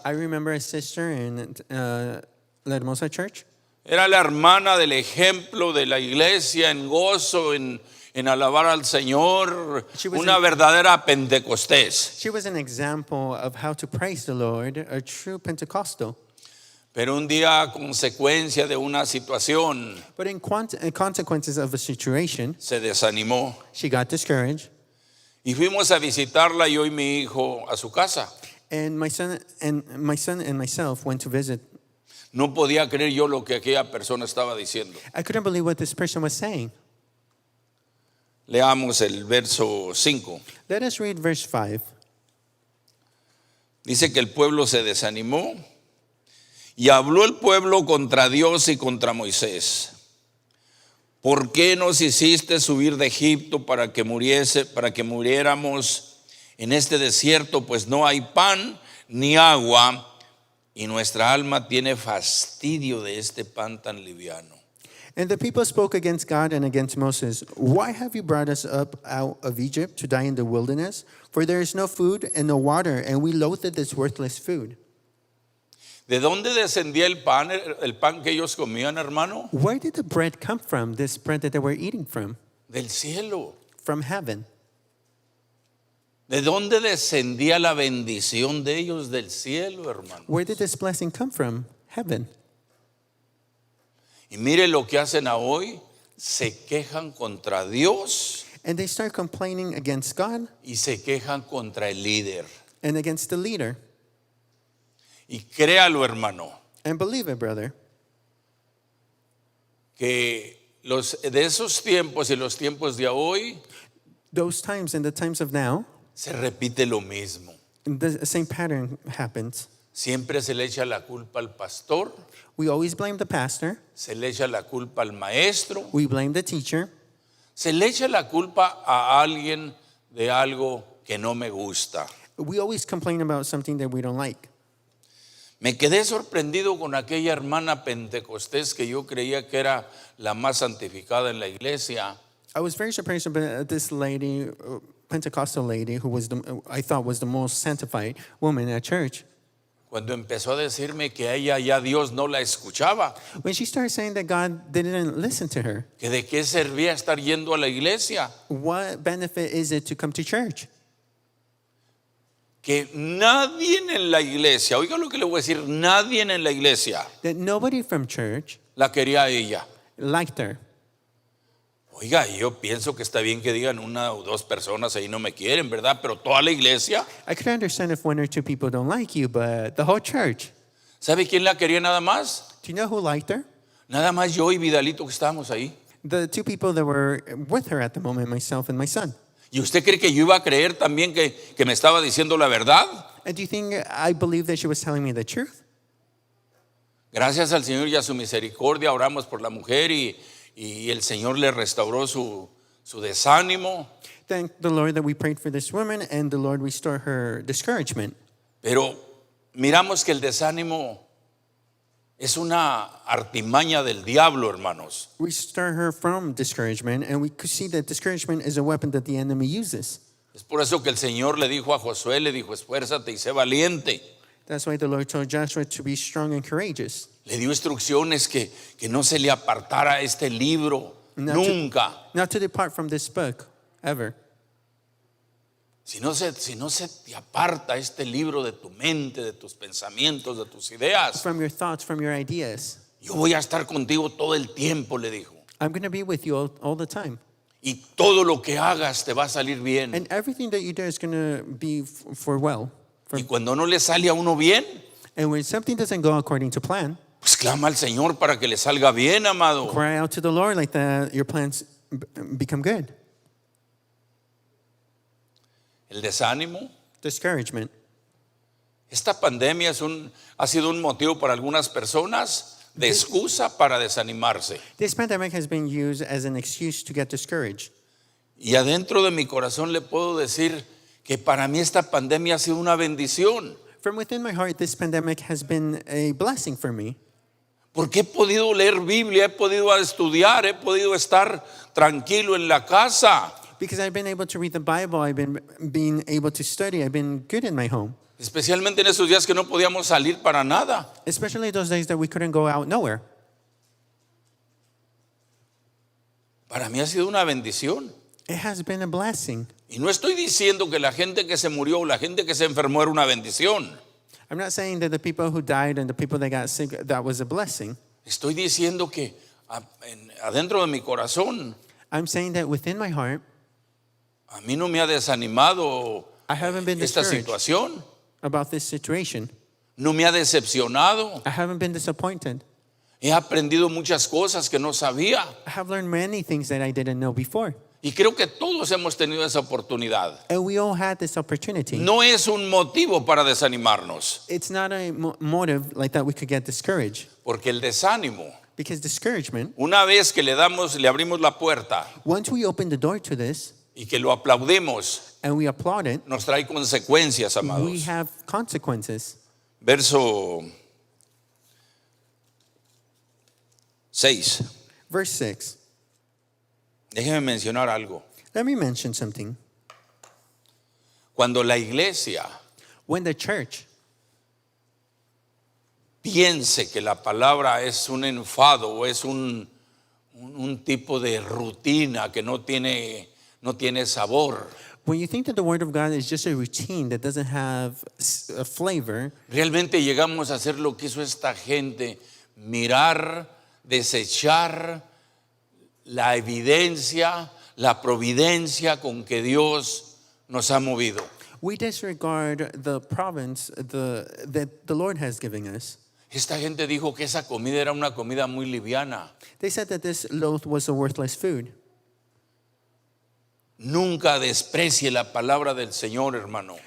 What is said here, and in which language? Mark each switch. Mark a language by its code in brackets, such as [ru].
[en] I remember a sister in La Hermosa Church. [es] era la hermana del ejemplo de la iglesia en gozo, en alabar al Señor, [en] She was [es] una in- verdadera Pentecostés. [en] She was an example of how to praise the Lord, a true Pentecostal. [es] Pero un día, a consecuencia de una situación, [en] But in consequences of a situation, [es] se desanimó. [en] she got discouraged. [es] Y fuimos a visitarla, yo y mi hijo, a su casa. [en] And my son and myself went to visit. [es] No podía creer yo lo que aquella persona estaba diciendo. [en] I couldn't believe what this person was saying. [es] Leamos el verso 5. [en] Let us read verse 5. [es] Dice que el pueblo se desanimó y habló el pueblo contra Dios y contra Moisés. ¿Por qué nos hiciste subir de Egipto para que muriéramos en este desierto? Pues no hay pan ni agua y nuestra alma tiene fastidio de este pan tan liviano. [en] And the people spoke against God and against Moses. Why have you brought us up out of Egypt to die in the wilderness? For there is no food and no water, and we loathed this worthless food. [es] ¿De dónde descendía el pan que ellos comían, hermano? [en] Where did the bread come from, this bread that they were eating from? [es] Del cielo. [en] From heaven. [es] ¿De dónde descendía la bendición de ellos? Del cielo, hermano. [en] Where did this blessing come from? Heaven. [es] Y mire lo que hacen a hoy, se quejan contra Dios [en] And they start complaining against God [es] y se quejan contra el líder. [en] and against the leader. [es] Y créalo, hermano, [en] And believe it, brother, [es] que de esos tiempos y los tiempos de hoy [en] those times and the times of now, [es] se repite lo mismo. [en] the same pattern happens. [es] Siempre se le echa la culpa al pastor, [en] We always blame the pastor. [es] se le echa la culpa al maestro, [en] We blame the teacher. [es] se le echa la culpa a alguien de algo que no me gusta. [en] We always complain about something that we don't like. [es] Me quedé sorprendido con aquella hermana pentecostés que yo creía que era la más santificada en la iglesia. [en] I was very surprised about this lady, Pentecostal lady, who I thought was the most sanctified woman at church. [es] Cuando empezó a decirme que a ella ya Dios no la escuchaba, [en] When she started saying that God didn't listen to her, [es] que de qué servía estar yendo a la iglesia, [en] what benefit is it to come to church? [es] que nadie en la iglesia, oiga lo que le voy a decir, nadie en la iglesia [en] That nobody from church [es] la quería a ella. [en] liked her. [es] Oiga, yo pienso que está bien que digan una o dos personas ahí no me quieren, ¿verdad? Pero toda la iglesia, [en] I could understand if one or two people don't like you, but the whole church, [es] ¿sabe quién la quería nada más? [en] Do you know who liked her? [es] Nada más yo y Vidalito que estábamos ahí. [en] The two people that were with her at the moment, myself and my son. [es] ¿Y usted cree que yo iba a creer también que me estaba diciendo la verdad? [en] And do you think I believed that she was telling me the truth? [es] Gracias al Señor y a su misericordia oramos por la mujer y el Señor le restauró su desánimo. [en] Thank the Lord that we prayed for this woman and the Lord restored her discouragement. [es] Pero miramos que el desánimo es una artimaña del diablo, hermanos. [en] Restore her from discouragement, and we could see that discouragement is a weapon that the enemy uses. [es] Es por eso que el Señor le dijo a Josué, le dijo, esfuérzate y sé valiente. [en] That's why the Lord told Joshua to be strong and courageous. [es] Le dio instrucciones que no se le apartara este libro, nunca. [en] Not to depart from this book, ever. [es] Si no se te aparta este libro de tu mente, de tus pensamientos, de tus ideas, [en] From your thoughts, from your ideas. [es] yo voy a estar contigo todo el tiempo, le dijo. [en] I'm going to be with you all the time. [es] Y todo lo que hagas te va a salir bien. [en] And everything that you do is going to be for well. [es] Y cuando no le sale a uno bien, [en] And when something doesn't go according to plan, [es] pues clama al Señor para que le salga bien, amado. [en] cry out to the Lord like that your plans become good. [es] El desánimo. [en] Discouragement. [es] Esta pandemia ha sido un motivo para algunas personas de excusa para desanimarse. [en] This pandemic has been used as an excuse to get discouraged. [es] Y adentro de mi corazón le puedo decir que para mí esta pandemia ha sido una bendición. [en] From within my heart, this pandemic has been a blessing for me. [es] Porque he podido leer Biblia, he podido estudiar, he podido estar tranquilo en la casa. [en] Because I've been able to read the Bible, I've been able to study, I've been good in my home. [es] Especialmente en esos días que no podíamos salir para nada. [en] Especially those days that we couldn't go out nowhere. [es] Para mí ha sido una bendición. [en] It has been a blessing. [es] Y no estoy diciendo que la gente que se murió o la gente que se enfermó era una bendición. [en] I'm not saying that the people who died and the people that got sick, that was a blessing. [es] Estoy diciendo que adentro de mi corazón [en] I'm saying that within my heart, [es] a mí no me ha desanimado [en] I haven't been [es] esta [en] discouraged [es] situación. [en] about this situation. [es] No me ha decepcionado. [en] I haven't been disappointed. [es] He aprendido muchas cosas que no sabía. [en] I have learned many things that I didn't know before. [es] Y creo que todos hemos tenido esa oportunidad. [en] And we all had this opportunity. [es] No es un motivo para desanimarnos, [en] It's not a motive like that we could get discouraged. [es] porque el desánimo, [en] Because discouragement, [es] una vez que le abrimos la puerta [en] once we open the door to this [es] y que lo aplaudimos, [en] and we applaud it, [es] nos trae consecuencias, [en] we [es] amados. [en] have consequences. [es] Verso 6. [en] Verse 6. [es] Déjeme mencionar algo. [en] Let me mention something. [es] Cuando la iglesia [en] When the church [es] piense que la palabra es un enfado o es un tipo de rutina que no tiene sabor, [en] When you think that the word of God is just a routine that doesn't have a flavor, [es] realmente llegamos a hacer lo que hizo esta gente, mirar, desechar la evidencia, la providencia con que Dios nos ha movido. [en] we disregard the province that the Lord has given us. [es] Esta gente dijo que esa comida era una comida muy liviana. [en] They said that this loaf was a worthless food. [es] Nunca desprecie la palabra del Señor, hermano.